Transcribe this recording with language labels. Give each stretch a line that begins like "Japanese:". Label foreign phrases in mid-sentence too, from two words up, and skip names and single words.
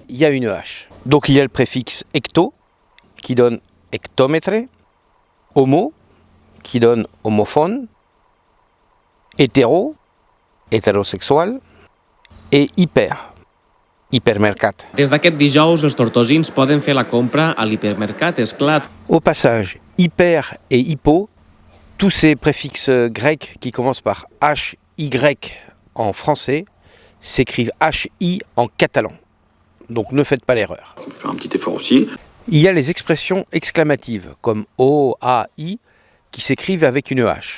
French: il y a une H. Donc, il y a le préfixe ecto, qui donne hectomètre, homo, qui donne homophone, hétéro, hétérosexual, et hyper, hypermercat.
Catalan: Des d'aquest dijous, els tortosins poden fer la compra a l'hipermercat, és clar.
French: Au passage, hyper et hypo, tous ces préfixes grecs qui commencent par HY en français, s'écrivent HI en catalan. Donc ne faites pas l'erreur. Je vais faire un petit effort aussi. Il y a les expressions exclamatives, comme O, A, I, qui s'écrivent avec une H.